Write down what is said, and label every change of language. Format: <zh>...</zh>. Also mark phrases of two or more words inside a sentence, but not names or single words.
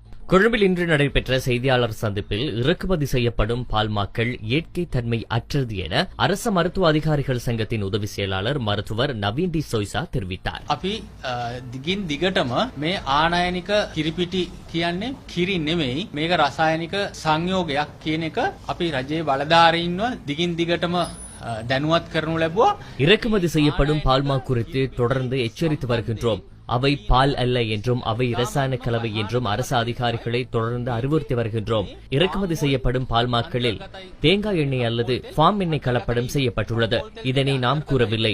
<ta>கொழும்பில் இன்று நடைபெற்ற செய்தியாளர் சந்திப்பில் இறக்குமதி செய்யப்படும் பால்மாக்கள் இயற்கை தன்மை அற்றது என அரச மருத்துவ அதிகாரிகள் சங்கத்தின் உதவி செயலாளர் மருத்துவர் நவீன் டி சோய்சா தெரிவித்தார்.</ta> <si>අපි දිගින් දිගටම මේ ආනයනික කිරිපිටි කියන්නේ කිරි නෙමෙයි මේක රසායනික සංයෝගයක් කියන එක අපි රජයේ බලධාරීන්ව දිගින් දිගටම දැනුවත් කරනු ලැබුවා.</si> <ta>இறக்குமதி செய்யப்படும் பால்மா குறித்து தொடர்ந்து எச்சரித்து வருகின்றோம். அவை பால் அல்ல என்றும் அவை இரசாயன கலவை என்றும் அரசு அதிகாரிகளை தொடர்ந்து அறிவுறுத்தி வருகின்றோம். இறக்குமதி செய்யப்படும் பால்மாக்களில் தேங்காய் எண்ணெய் அல்லது ஃபார்ம் எண்ணெய் கலப்படம் செய்யப்பட்டுள்ளது. இதனை நாம் கூறவில்லை.</ta>